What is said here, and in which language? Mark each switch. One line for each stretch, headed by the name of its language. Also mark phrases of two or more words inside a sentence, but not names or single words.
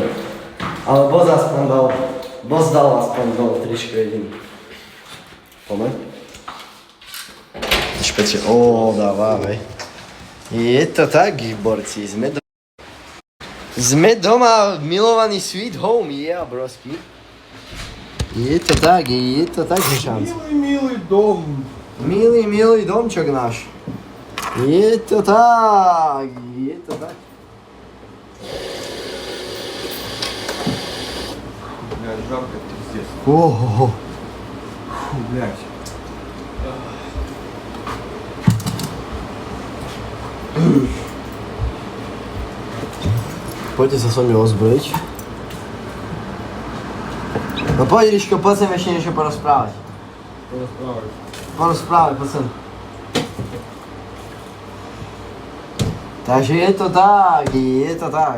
Slovak: Ale boss dal aspoň dole tričko jediný. Poďme. Špecie, dávaj. Je to tak, borci, sme doma, milovaný
English: sweet home,
Slovak: brosky. Je to tak, Hešánc. Milý dom. Milý domčok náš. Je to tak.
Russian: Бля, жарко, пиздец. Ого. Фу, блядь.
Slovak: Poďte sa so mnou ozbrojiť. No poď, Riško, poď sem ešte niečo porozprávať. Porozprávať, poď sem. Takže je to tak.